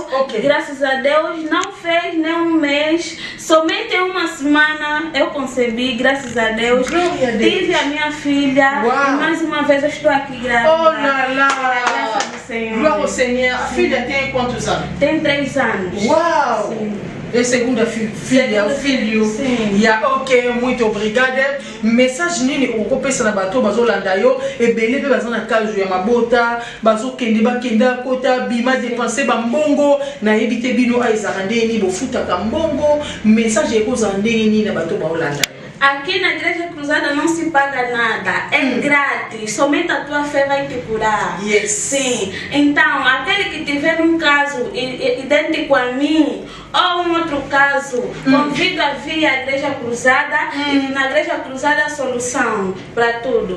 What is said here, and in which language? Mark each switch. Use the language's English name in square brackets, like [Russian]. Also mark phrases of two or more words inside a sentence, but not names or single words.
[Portuguese] Graças a Deus, não fez nem um mês, somente uma semana eu concebi, graças a Deus. Tive a minha filha. E mais uma vez eu estou aqui grávida. Oh lá lá! Graças ao Senhor. Glória ao Senhor. A filha tem quantos anos? Tem 3 anos. Uau! Sim. E segunda filha, o filho. Sim. Ok, muito obrigada. [Lingala] Message nini okopesa na bato bazolanda yo ebele pe bazana kazu ya mabota bazokende bakenda kota bima dépenser bambongo na yebite bino aizaka ndeni bofutaka mbongo message ekozala ndenge nini na bato baolanda. [Portuguese] Aqui na Igreja Cruzada não se paga nada, é grátis, somente a tua fé vai te curar. Yes. Sim. Então, aquele que tiver um caso idêntico a mim, ou um outro caso, convido a vir à Igreja Cruzada e na Igreja Cruzada a solução para tudo.